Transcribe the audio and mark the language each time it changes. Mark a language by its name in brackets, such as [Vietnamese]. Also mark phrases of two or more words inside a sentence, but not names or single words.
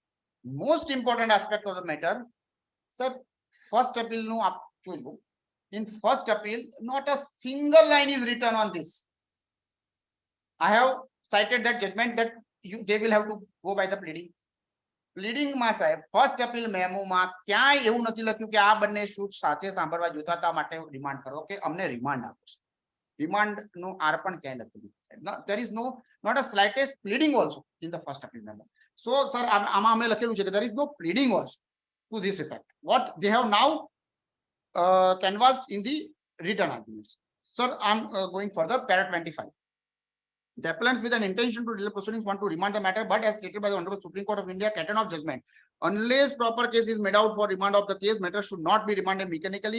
[English] Most important aspect of the matter, sir, first appeal no up to. In first appeal, not a single line is written on this. I have cited that judgment that they will have to go by the pleading. [Gujarati] Pleading માં સાહેબ [English] first appeal [Gujarati] મેમોમાં ક્યાંય એવું નથી લખ્યું કે આ બંને શૂટ સાથે સાંભળવા જોતા હતા માટે રિમાન્ડ કરો કે અમને રિમાન્ડ આપો. રિમાન્ડ નું આર પણ ક્યાંય લખેલું છે. [English] There is not a slightest pleading also in the first appeal memo. So sir, [Gujarati] આમાં અમે લખેલું છે કે [English] there is no pleading also to this effect. What they have now canvassed in the written arguments. Sir, I'm going further. Para 25. The appellants with an intention to delay proceedings want to remand the matter, but as stated by the Honorable Supreme Court of India, canon of judgment, unless proper case is made out for remand of the case, matter should not be remanded mechanically.